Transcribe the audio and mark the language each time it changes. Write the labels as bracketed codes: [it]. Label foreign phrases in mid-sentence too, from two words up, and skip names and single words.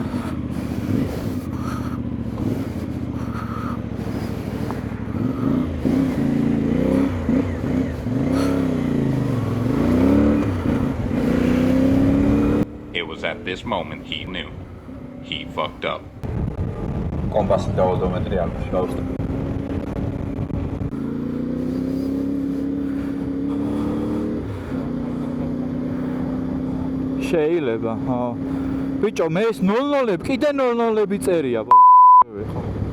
[en] It was at this moment he knew. He fucked up. [ka] კომპასი და ოდომეტრი არ გავუსწრებ. შეიძლება, ხო. ბიჭო, მე ეს 00-ები, კიდე 00-ები წერია, ბოზი, ხო.